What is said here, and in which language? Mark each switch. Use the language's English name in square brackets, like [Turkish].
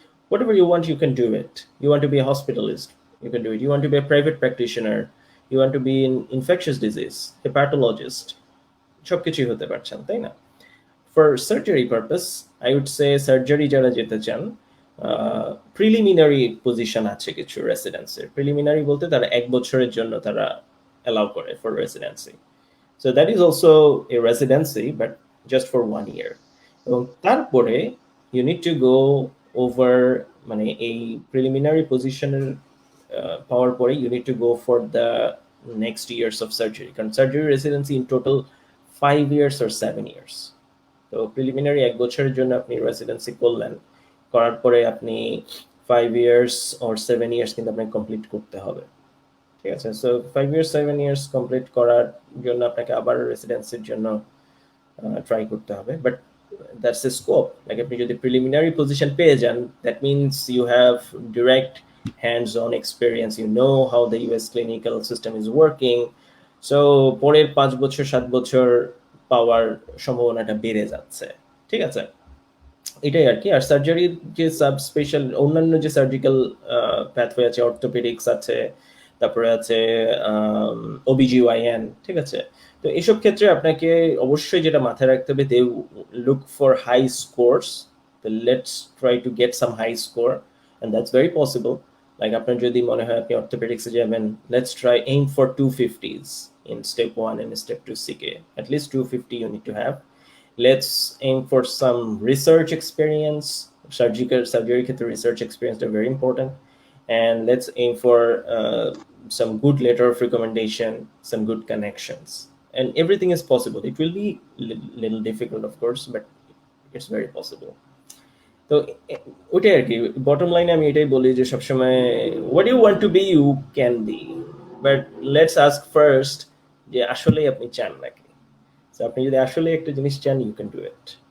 [English] Whatever you want, you can do it. You want to be a hospitalist, you can do it. You want to be a private practitioner, you want to be in infectious disease, hepatologist, [Bangla] সবকিছুই হতে পারছেন, তাই না? [English] For surgery purpose, I would say surgery [Bangla] যারা যেতে চান, preliminary position আছে কিছু রেসিডেন্সির। প্রিলিমিনারি বলতে তারা 1 বছরের জন্য তারা অ্যালাউ করে for residency. [English] So that is also a residency, but just for 1 year. [Bangla] এবং তারপরে [English] you need to go over [Bangla] মানে এই প্রিলিমিনারি পজিশনের পাওয়ার পরে [English] you need to go for the next years of surgery, [Bangla] কারণ surgery residency [English] in total 5 years or 7 years. [Bangla] তো preliminary 1 বছরের জন্য আপনি রেসিডেন্সি করলেন, করার পরে আপনি [English] 5 years or 7 years [Bangla] কিন্তু আপনাকে কমপ্লিট করতে হবে, ঠিক আছে? সো 5 ইয়ার্স 7 ইয়ার্স কমপ্লিট করার জন্য আপনাকে আবার রেসিডেন্সির জন্য ট্রাই করতে হবে, [English] But that's a scope. Like [Bangla] আপনি যদি প্রিলিমিনারি পজিশন পেয়ে যান, [English] That means you have direct hands on experience, you know how the US clinical system is working. [Bangla] So পরের 5 বছর 7 বছর পাওয়ার সম্ভাবনাটা বেড়ে যাচ্ছে, ঠিক আছে? এটাই আর কি। আর সার্জারির যে সাব স্পেশাল অন্যান্য যে সার্জিক্যাল প্যাথওয়ে আছে, অর্থোপেডিক্স আছে, তারপরে আছে ওবিজিওয়াইএন, ঠিক আছে? তো এসব ক্ষেত্রে আপনাকে অবশ্যই যেটা মাথায় রাখতে হবে, [English] They look for high scores. তো let's try to get some high score, and that's very possible. Like [Bangla] আপনার যদি মনে হয় আপনি অর্থোপেডিক্সে যাবেন, [English] Let's try aim for 250s in step 1 and step 2 CK. At least 250 you need to have. Let's aim for some research experience, surgery ক্ষেত্রে research experience are very important, and let's aim for some good letter of recommendation, some good connections, and everything is possible. It will be little difficult, of course, but it's very possible. [Bangla] তো ওটাই আর কি, bottom লাইনে আমি এটাই বলি যে সবসময় [English] what you want to be you can be, but let's ask first [Bangla] যে আসলেই আপনি চান নাকি। তো আপনি যদি আসলে একটা জিনিস চান, [English] You can do it.